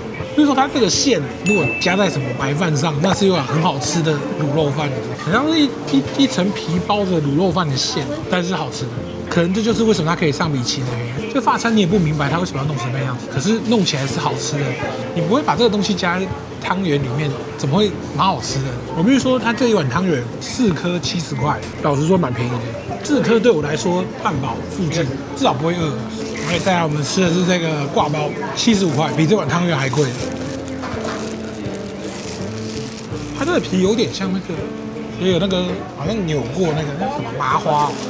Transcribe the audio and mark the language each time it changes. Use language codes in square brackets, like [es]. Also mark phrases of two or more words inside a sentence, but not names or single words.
[zh] 所以說它這個餡如果加在什麼白飯上，那是一碗很好吃的滷肉飯，好像是一層皮包着滷肉飯的餡，但是好吃的。可能這就是為什麼它可以上米其林的原因。就法餐你也不明白它為什麼要弄成那樣子，可是弄起來是好吃的。你不會把這個東西加在湯圓裡面，怎麼會蠻好吃的？我必須說，它這一碗湯圓4顆70塊，老實說蠻便宜的。4顆對我來說半飽附近，至少不會餓。然後再來我們吃的是這個掛包，75塊，比這碗湯圓還貴。它這個皮有點像那個，也有那個好像扭過那個什麼麻花。